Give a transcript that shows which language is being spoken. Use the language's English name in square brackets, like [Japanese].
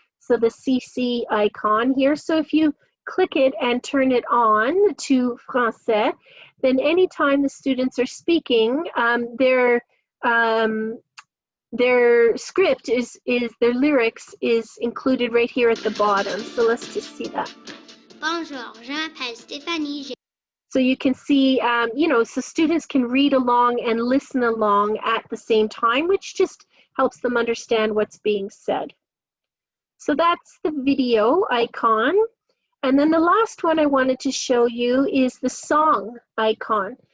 [English] So the CC icon here. So if you click it and turn it on to Français, then anytime the students are speaking, their script their lyrics is included right here at the bottom. So let's just see that. [French] Bonjour, je m'appelle Stéphanie. [English] So you can see, so students can read along and listen along at the same time, which just helps them understand what's being said. So that's the video icon. And then the last one I wanted to show you is the song icon.